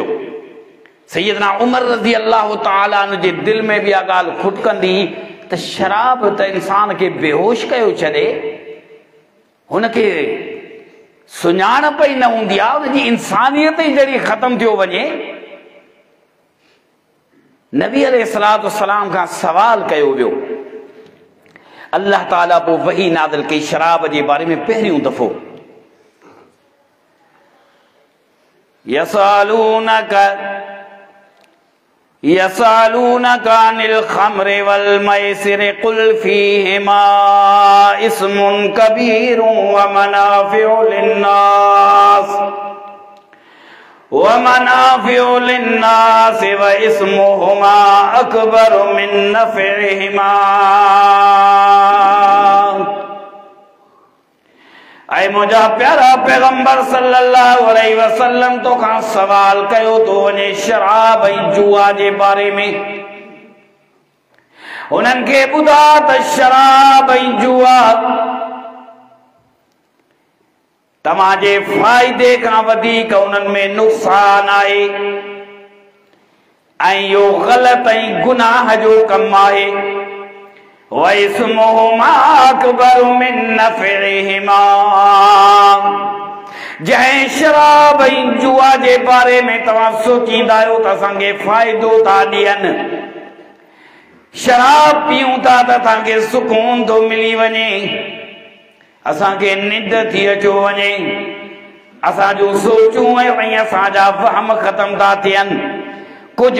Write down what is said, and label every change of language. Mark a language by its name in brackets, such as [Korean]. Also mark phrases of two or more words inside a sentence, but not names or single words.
[Sindhi] सैयदना उमर [Arabic] رضي الله تعالى عنه [Sindhi] जे दिलि में बि इहा ॻाल्हि खुटकंदी त शराब त इंसान खे बेहोश कयो छॾे, हुनखे सुञाणप ई न हूंदी आहे, हुनजी इंसानियत ई जहिड़ी ख़त्म थियो वञे। नबी [Arabic] عليه الصلاة والسلام [Sindhi] खां सवाल कयो वियो, अल्लाह ताला पोइ वही नाज़िल कई शराब जे बारे में पहिरियों दफ़ो, [Arabic] يسألونك عن الخمر والميسر قل فيهما إثم كبير ومنافع للناس وإثمهما أكبر من نفعهما. [Sindhi] ऐं मुंहिंजा प्यारा पैगंबर [Arabic] صلى الله عليه وسلم [Sindhi] तो खां सवाल कयो तो वञे शराब ऐं जुआ जे बारे में। उन्हनि खे ॿुधा त शराब ऐं जुआ तव्हांजे फ़ाइदे खां वधीक उन्हनि में नुक़सान आहे ऐं इहो ग़लत ऐं गुनाह जो कमु आहे [Arabic] وإثمهما أكبر من نفعهما [Sindhi] जंहिं शराब ऐं जुआ जे बारे में तव्हां सोचींदा आहियो त असांखे फ़ाइदो था ॾियनि शराब पीऊं था त असांखे सुकून थो मिली वञे असांखे निंड थी अचो वञे असांजो सोचूं ऐं असांजा वहम ख़तम था थियनि कुछ